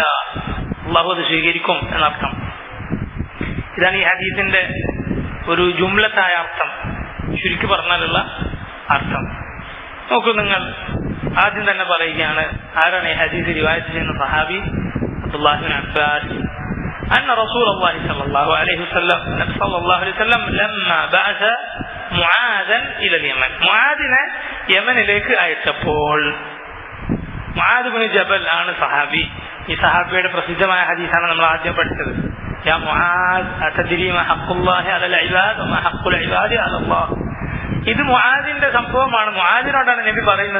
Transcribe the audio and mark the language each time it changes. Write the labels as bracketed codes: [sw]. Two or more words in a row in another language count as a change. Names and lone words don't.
[ml] അള്ളാഹു അത് സ്വീകരിക്കും എന്നർത്ഥം. ഇതാണ് ഈ ഹദീസിന്റെ ഒരു ജുംലത്തായ അർത്ഥം, ചുരുക്കി പറഞ്ഞാലുള്ള അർത്ഥം. നോക്കൂ, നിങ്ങൾ ആദ്യം തന്നെ പറയുകയാണ്, ആരാണ് ഈ ഹദീസ് റിവായത്ത് ചെയ്യുന്ന സഹാബി? അബ്ദുല്ലാഹി ഇബ്നു അബ്ബാസ്. [ar] أن رسول الله صلى الله عليه وسلم لما بعث معاذا إلى اليمن, [ml] മുആദിനെ യമനിലേക്ക് അയച്ചപ്പോൾ, മുആദ് ഇബ്നു ജബൽ ആണ് സഹാബി. ഈ സഹാബിയുടെ പ്രസിദ്ധമായ ഹദീസാണ് നമ്മൾ ആദ്യം പഠിച്ചത്. [ar] يا معاذ أتدري ما حق الله على العباد وما حق العباد على الله. [ml] ഇത് മുആദിന്റെ സംഭവമാണ്, മുആദിനോടാണ് നബി പറയുന്നത്.